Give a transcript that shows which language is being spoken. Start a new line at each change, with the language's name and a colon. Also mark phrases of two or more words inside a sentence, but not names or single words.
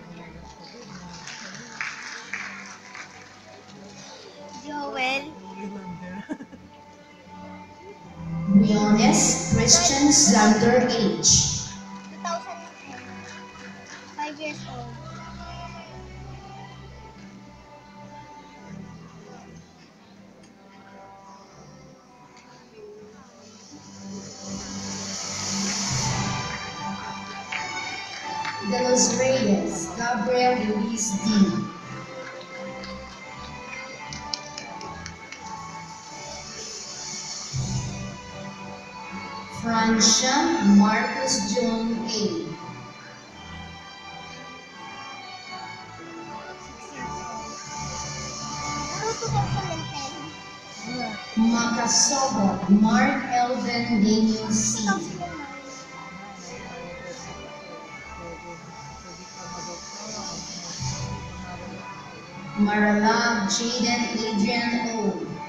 Filipino: Joel. Briones Christian Zander H.
English: 2010. 5 years old.
Filipino: De los Reyes Gabriel Luis D. Francia Marcus John A. Makasobo Mark Elvin Daniel C. Marilag Jaden Adrian O.